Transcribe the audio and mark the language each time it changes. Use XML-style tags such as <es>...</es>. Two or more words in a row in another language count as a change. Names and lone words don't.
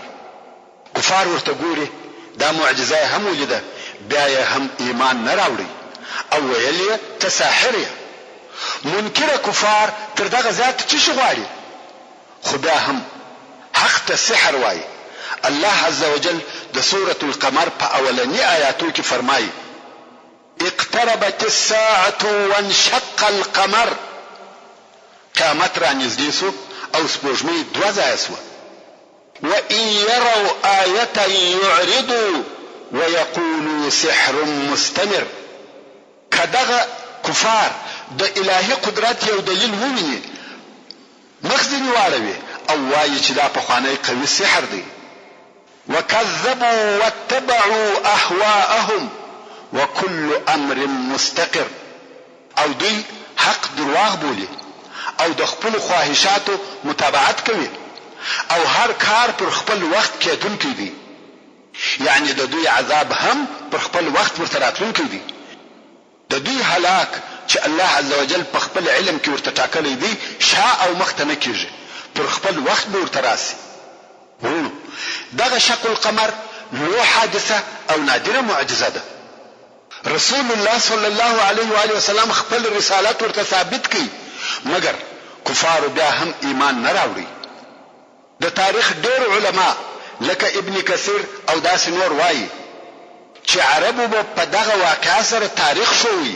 <ps>کفار ورته ګوري دا معجزه هم ولیده، بیا یې هم ایمان نه راوړي او ویل یې ته ساحر یې. منکره کفار تر دغه زیات څه شي غواړي، خو بیا هم حق ته سحر وایي. الله</ps> <ar>عز وجل</ar> <ps>د سورة القمر په اولنی آیاتو کې فرمایي</ps> <ar>اقتربت الساعة وانشق القمر،</ar> <ps>قیامت را نږدې سو او سپوږمۍ دوه ځایه سوه.</ps> <ar>وإن يروا آية يعرضوا ويقولوا سحر مستمر.</ar> <ps>کدغه کفار د الهي قدرت یو دلیل وویني مخ ځینې واړوي او وایي چې دا پخوانی قوي سحر دی.</ps> <ar>وكذبوا واتبعوا أهواءهم وكل امر مستقر.</ar> <ps>او دوی حق درواغ بولي او د خپل خواهشاتو متابعت کوي او هر کار پر خپل وخت کېدونکی دی. یعنی د دوی عذاب هم پر خپل وخت ورته راتلونکی دی. د دوی هلاک چې الله</ps> <ar>عز وجل</ar> <ps>په خپل علم کې ورته ټاکلی دی شا او مخته نه کېږي، پر خپل وخت به ورته راسي. دغه شق القمر لو حادثه او نادره معجزه ده. رسول الله</ps> <ar>صلی الله علیه و آله وسلم</ar> <ps>خپل رسالت ورته ثابت کړي، مګر کفار بیا هم ایمان نه راوړي. د تاریخ ډېر علما لکه ابن کثیر او داسې نور وایي چې عربو به په دغه واقعه سره تاریخ شوی.</ps>